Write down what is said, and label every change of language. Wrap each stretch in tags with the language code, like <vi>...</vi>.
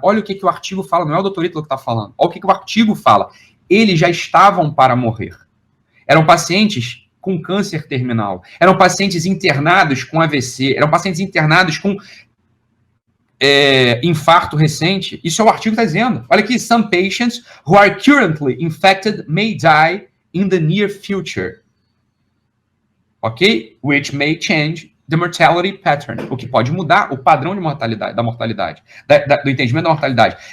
<pt>Olha o que o artigo fala, não é o doutor Ítalo que está falando. Olha o que o artigo fala. Eles já estavam para morrer. Eram pacientes com câncer terminal. Eram pacientes internados com AVC. Eram pacientes internados com infarto recente. Isso é o artigo que está dizendo. Olha aqui.</pt> <en>Some patients who are currently infected may die in the near future. Ok? Which may change the mortality pattern,</en> <pt>o que pode mudar o padrão de mortalidade, da mortalidade, do entendimento da mortalidade.</pt>